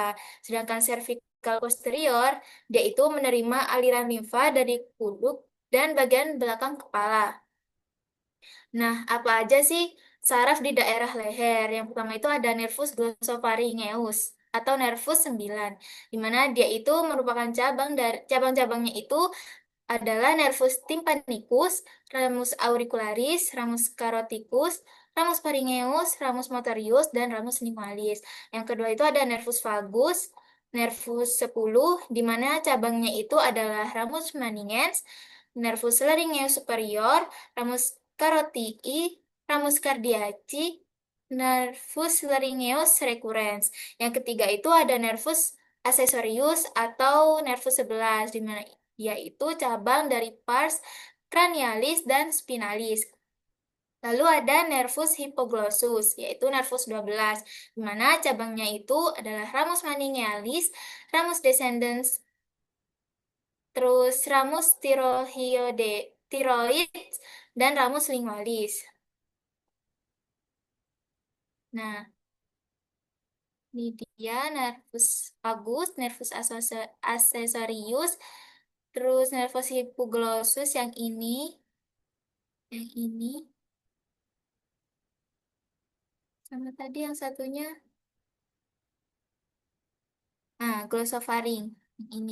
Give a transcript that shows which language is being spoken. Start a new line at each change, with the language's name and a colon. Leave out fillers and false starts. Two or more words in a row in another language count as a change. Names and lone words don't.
Indonesian: Sedangkan cervical posterior dia itu menerima aliran limfa dari kuduk dan bagian belakang kepala. Nah, apa aja sih saraf di daerah leher? Yang pertama itu ada nervus glossopharyngeus atau nervus 9, di mana dia itu merupakan cabang-cabangnya itu adalah nervus tympanicus, ramus auricularis, ramus caroticus, ramus pharyngeus, ramus motorius, dan ramus lingualis. Yang kedua itu ada nervus vagus, nervus 10, di mana cabangnya itu adalah ramus maningens, nervus laryngeus superior, ramus carotidi, ramus cardiaci, nervus laryngeus recurrens. Yang ketiga itu ada nervus accessorius atau nervus 11, di mana yaitu cabang dari pars cranialis dan spinalis. Lalu ada nervus hypoglossus, yaitu nervus 12, di mana cabangnya itu adalah ramus meningealis, ramus descendens, terus ramus tiroid, dan ramus lingualis. Nah, ini dia nervus vagus, nervus accessorius, terus nervus hypoglossus yang ini, sama tadi yang satunya, nah, glossofaring, yang ini.